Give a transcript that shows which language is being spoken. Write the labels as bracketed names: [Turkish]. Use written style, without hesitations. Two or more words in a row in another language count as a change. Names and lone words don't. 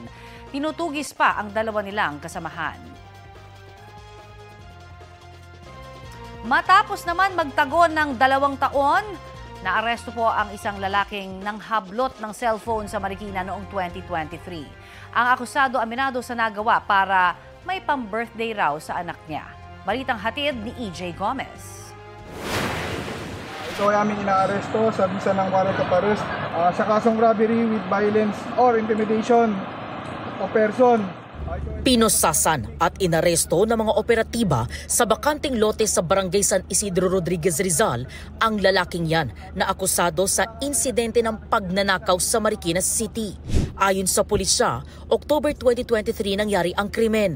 [Filipino] Tinutugis pa ang 2 nilang kasamahan. Matapos naman magtagon ng 2 taon, naaresto po ang isang lalaking nanghablot ng cellphone sa Marikina noong 2023. Ang akusado aminado sa nagawa para may pang-birthday raw sa anak niya. Balitang hatid ni EJ Gomez. Ito ay aming inaaresto sa bisa ng [English] warrant of arrest [Filipino] sa kasong [English] robbery with violence or intimidation of person. [Filipino] Pinosasan at inaresto ng mga operatiba sa bakanting lote sa Barangay San Isidro Rodriguez Rizal ang lalaking yan na akusado sa insidente ng pagnanakaw sa Marikina City. Ayon sa pulisya, October 2023 nangyari ang krimen.